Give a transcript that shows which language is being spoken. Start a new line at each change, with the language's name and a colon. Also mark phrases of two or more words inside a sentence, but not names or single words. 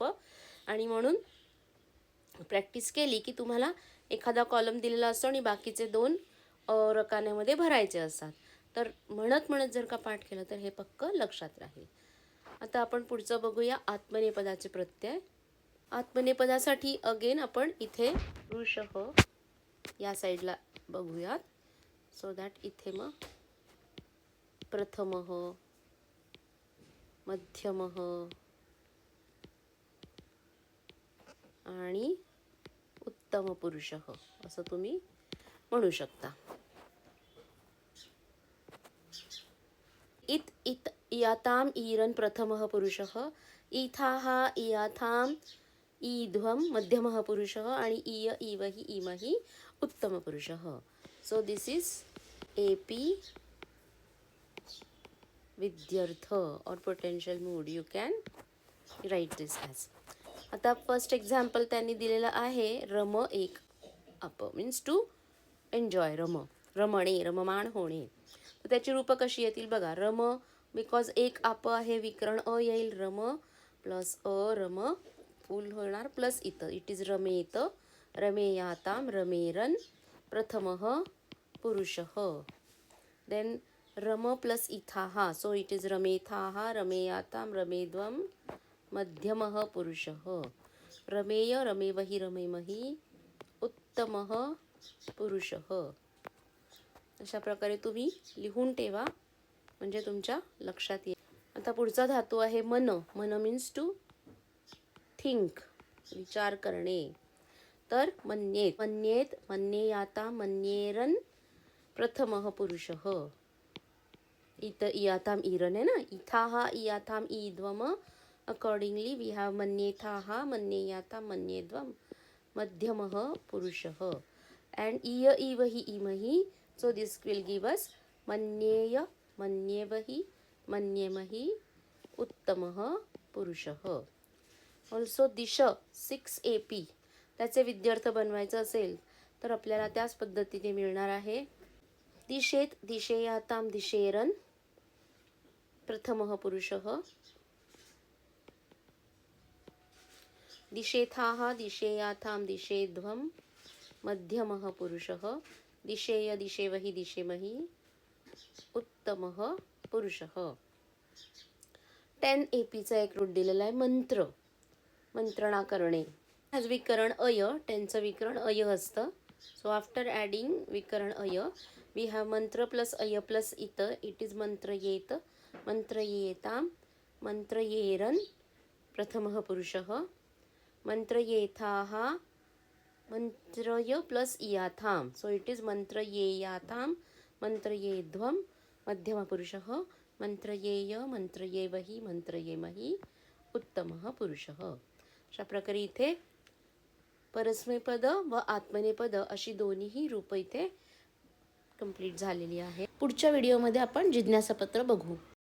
Marathi: आणि म्हणून प्रॅक्टिस केली की तुम्हाला एखादा कॉलम दिलेला असतो आणि बाकीचे 2 रकान्यामध्ये भरायचे असतात. तर म्हणत म्हणत जर का पाठ केलं तर हे पक्क लक्षात राहील. आता आपण पुढचं बघूया आत्मनेपदाचे प्रत्यय. आत्मनेपदासाठी अगेन आपण इथे ऋषः या साईडला बघूयात.
English: so that
Marathi: इथे मग प्रथमः, मध्यमः आणि उत्तम पुरुषः असं तुम्ही म्हणू शकता.
Sanskrit: इत इत इयाताम ईरन प्रथमः पुरुषः, इथाः इयाथाम ईध्वम मध्यमः पुरुषः आणि इय इवहि इमहि उत्तम पुरुषः.
English: so this is AP विद्यार्थ or potential mood. You can write this as.
Marathi: आता फर्स्ट एक्झाम्पल त्यांनी दिलेलं आहे रम एक आप,
English: means to enjoy.
Marathi: रमणे, रममाण होणे. तर त्याची रूपं कशी येतील बघा. रम बिकॉज एक आप आहे, विकरण अ येईल. रम प्लस अ रम फुल होणार प्लस इथ.
English: it is
Sanskrit: रमेत, रमेयाताम, रमेरन, प्रथमः पुरुषः. देन रम प्लस इथाः,
English: so it is
Sanskrit: रमेथाः, रमेयाताम, रमेद्वम, मध्यमः पुरुषः. रमेय, रमेवहि, रमेमहि, उत्तमः पुरुषः. अशा प्रकारे तुम्ही लिहून ठेवा म्हणजे तुमच्या लक्षात येईल. आता पुढचा धातू आहे मन.
English: मन means to think,
Marathi: विचार करणे.
Sanskrit: तर मन्येत, मन्येत, मन्येयाता, मन्येरन, प्रथमः पुरुषः. इथ इयाताम इरन आहे ना. इथाः इयाताम ईद्वम.
English: accordingly we have
Sanskrit: मन्येथाः, मन्येयाताम, मन्येद्वम, मध्यमः पुरुषः. अँड इय इवहि इमहि,
English: so this will give us
Sanskrit: मन्येय, मन्येवहि, मन्येमहि, उत्तमः पुरुषः.
Marathi: ऑल्सो दिश 6 AP त्याचे विद्यार्थ बनवायचं असेल तर आपल्याला त्याच पद्धतीने मिळणार आहे.
Sanskrit: दिशेत, दिशेयाताम, दिशेरन, प्रथमः पुरुषः. दिशेथाः, दिशेयाथाम, दिशेध्वम, मध्यमः पुरुषः. दिशेय, दिशेवहि, दिशेमहि, उत्तमः पुरुषः.
Marathi: 10 APचा एक रूट दिलेला आहे मंत्र, मंत्रणा करणे. आज विकरण अय, 10चं विकरण अय असतं.
English: so after adding विकरण अय we have मंत्र प्लस अय प्लस इथ. it is
Sanskrit: मंत्र येत, मंत्र येताम, मंत्र येरन, प्रथमः पुरुषः. मंत्र येथाः, मंत्रय प्लस इयाथाम,
English: so it is
Sanskrit: मंत्र येयाथाम, मंत्र येध्वम, मध्यम पुरुषः. मंत्र येय, मंत्र येवहि, मंत्र येमहि, उत्तमः पुरुषः.
Marathi: अशा प्रकारे इथे परस्मैपद व आत्मनेपद अशी दोन्हीही रूपं इथे कंप्लीट झालेली आहे. पुढच्या व्हिडिओमध्ये आपण जिज्ञासापत्र बघू.